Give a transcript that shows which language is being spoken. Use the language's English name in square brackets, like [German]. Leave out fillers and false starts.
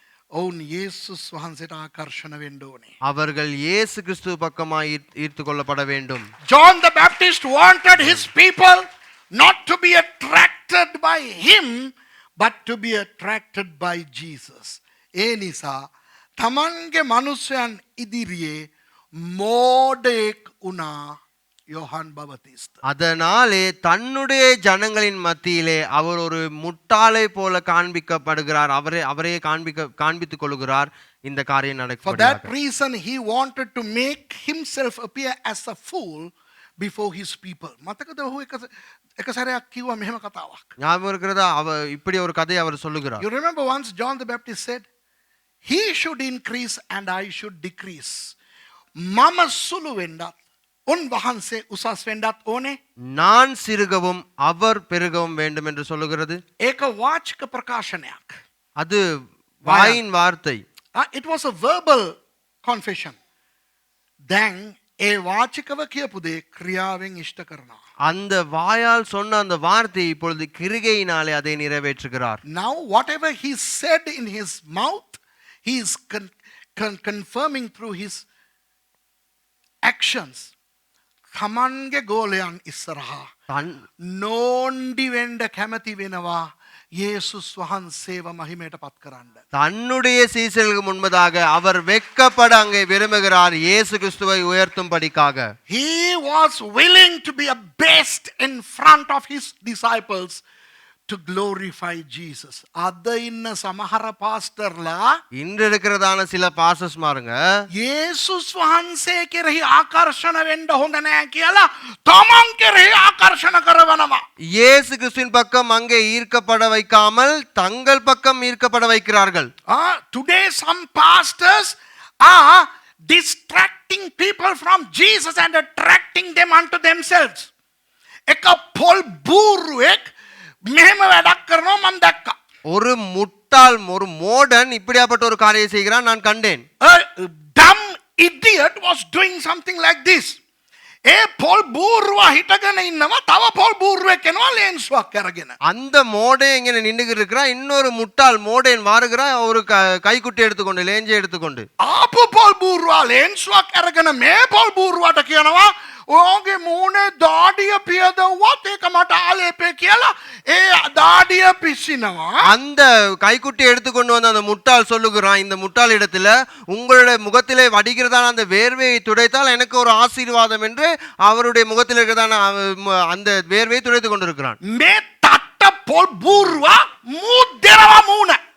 [Sinhala] ඔවුන් යේසුස් වහන්සේට ආකර්ෂණ වෙන්න ඕනේ. [Tamil] அவர்கள் இயேசு கிறிஸ்து பக்கமாய் ஈர்த்து கொள்ளப்பட வேண்டும். [English] John the Baptist wanted his people not to be attracted by him, but to be attracted by Jesus. [Sinhala] ඒ නිසා තමන්ගේ මනුස්සයන් ඉදිරියේ මෝඩෙක් වුණා யோஹான் பவதிஸ்த. [Tamil] அதனாலே தன்னுடைய ஜனங்களின் மத்தியிலே அவர் ஒரு முட்டாளை போல காண்பிக்கப்படுகிறார். அவரே காண்பித்துக் கொள்கிறார். இந்த காரியம் [English] For that reason he wanted to make himself appear as a fool before his people. [Sinhala] මතකද ඔහු එක සැරයක් කිව්වා මෙහෙම කතාවක්. [Tamil] ஞாபகம் இருக்கிறதா? இப்படி ஒரு கதையை அவர் சொல்லுகிறார். [English] You remember once John the Baptist said, he should increase and I should decrease. [Sinhala] මම සුළු වෙන්නත් උන්වහන්සේ උසස් වෙන්නත් ඕනේ. [Tamil] நான் சிறுகவும் அவர் பெருகவும் வேண்டும் என்று சொல்லுகிறது. [Sinhala] ඒක වාචික ප්‍රකාශනයක්. [Tamil] அது வாயின் வார்த்தை. [English] It was a verbal confession. [Sinhala] දැන් ඒ වාචිකව කියපු දේ ක්‍රියාවෙන් ඉෂ්ට කරනවා. [Tamil] அந்த வாயால் சொன்ன அந்த வார்த்தை இப்பொழுது கிருகையினாலே அதை நிறைவேற்றுகிறார். [English] Now whatever he said in his mouth, he is confirming through his actions. [Sinhala] තමන්ගේ ගෝලයන් ඉස්සරහා නෝන්ඩි වෙන්න කැමති වෙනවා යේසුස් වහන්සේව මහිමයට පත් කරන්න. [Tamil] தன்னுடைய சீசர்களுக்கு முன்பதாக அவர் வெட்கப்பட அங்கே விரும்புகிறார் இயேசு கிறிஸ்துவை உயர்த்தும் படிக்காக. [English] He was willing to be a best in front of his disciples to glorify Jesus. [Sinhala] අද ඉන්න සමහර පාස්ටර්ලා [Tamil] இன்று இருக்கிறதான சில பாஸ்டர்ஸ் மாருங்க [Sinhala] යේසුස් වහන්සේ කෙරෙහි ආකර්ෂණ වෙන්න හොඳ නැහැ කියලා තමන් කෙරෙහි ආකර්ෂණ කරවනවා. [Tamil] இயேசு கிறிஸ்துவின் பக்கம் அங்கே ஈர்க்கப்பட வைக்காமல் தங்கள் பக்கம் ஈர்க்கப்பட வைக்கிறார்கள். [English] Today some pastors are distracting people from Jesus and attracting them unto themselves. [Sinhala] එක පොල් බූරුවෙක් මෙහෙම වැඩක් කරනවා මම දැක්කා. [Tamil] ஒரு முட்டாள் ஒரு மோடன் இப்படியாப்பட்ட ஒரு காரியம் செய்கிறான் நான் கண்டேன். [English] A dumb idiot was doing something like this. [Sinhala] ඒ පොල් බූරුවා හිටගෙන ඉන්නවා තව පොල් බූරුවෙක් එනවා ලේන්සුවක් අරගෙන. [Tamil] அந்த மோடே இங்கே நின்னுகிட்டு இருக்கிறான் இன்னொரு முட்டாள் மோடேன் மாறுகிறான் ஒரு கைக்குட்டி எடுத்துக்கொண்டு லேஞ்சை எடுத்துக்கொண்டு [Sinhala] ආපු පොල් බූරුවා ලේන්සුවක් අරගෙන මේ පොල් බූරුවාට කියනවා ඔයාගේ මූණේ දාඩිය පියදවුවත් ඒක මට ආලේපේ කියලා ඒ දාඩිය පිසිනවා. [Tamil] அந்த கைக்குட்டி எடுத்துக்கொண்டு வந்து அந்த முட்டாள் சொல்லுகிறான் இந்த முட்டாள் இடத்துல உங்களுடைய முகத்திலே வடிகிறதான அந்த வேர்வையை துடைத்தால் எனக்கு ஒரு ஆசீர்வாதம் என்று அவருடைய முகத்தில் இருக்கிறதான அந்த வேர்வையை துடைத்து கொண்டிருக்கிறான். [Sinhala] මේ තට්ට පොල් බූරුවා මුද්දරවා මූණ.